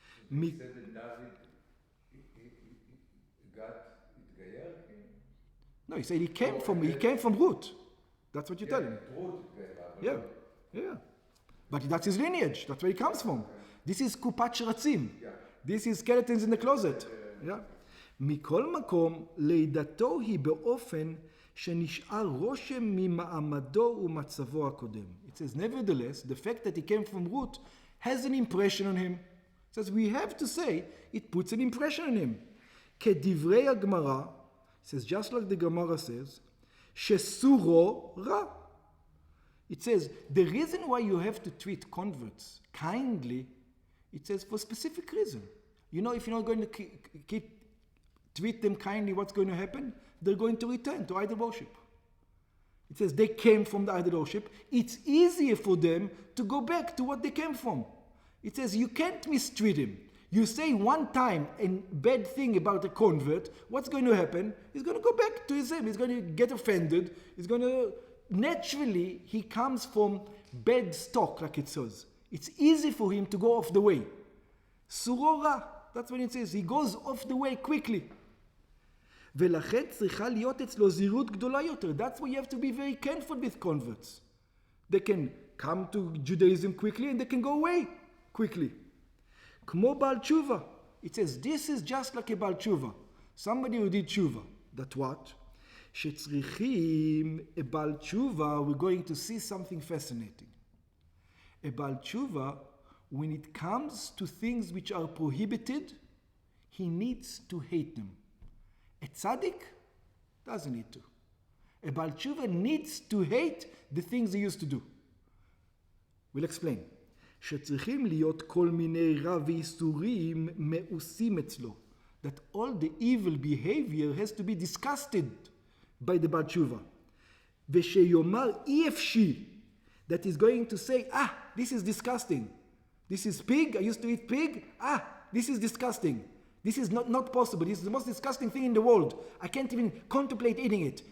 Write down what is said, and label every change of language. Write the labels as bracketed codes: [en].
[en] He said that David got התגייר? No, he said he came from root. That's what you tell him. Yeah. But that's his lineage. That's where he comes from. This is [he] קופת שרצים. [en] This is skeletons in the closet. [he] מכל מקום, לידתו היא באופן שנשאר רושם ממעמדו ומצבו הקודם. [en] It says, nevertheless, the fact that he came from root has an impression on him. It says, we have to say, it puts an impression on him. [he] כדברי הגמרא, [en] it says, just like the Gemara says, [he] שסורו רע. [en] It says, the reason why you have to treat converts kindly, it says, for a specific reason. You know, if you're not going to treat them kindly, what's going to happen? They're going to return to idol worship. It says they came from the idol worship. It's easier for them to go back to what they came from. It says you can't mistreat him. You say one time a bad thing about a convert, what's going to happen? He's going to go back to his sin. He's going to get offended. He's going to... Naturally, he comes from bad stock, like it says. It's easy for him to go off the way. Surora, that's what it says. He goes off the way quickly. [he] ולכן צריכה להיות אצלו זהירות גדולה יותר. [en] That's why you have to be very careful with converts. They can come to Judaism quickly and they can go away quickly. [he] כמו בעל תשובה. [en] It says this is just like a בעל תשובה. Somebody who did תשובה. That what? שצריכים a בעל תשובה, we're going to see something fascinating. A בעל תשובה, when it comes to things which are prohibited, he needs to hate them. A tzaddik doesn't need to. A Baal Tshuva needs to hate the things he used to do. We'll explain. [he] שצריכים להיות כל מיני רע ואיסורים מאוסים אצלו. [en] That all the evil behavior has to be disgusted by the Baal Tshuva. [he] ושיאמר אי אפשי. [en] That is going to say, this is disgusting. This is pig, I used to eat pig. This is disgusting. This is not possible. This is the most disgusting thing in the world. I can't even contemplate eating it.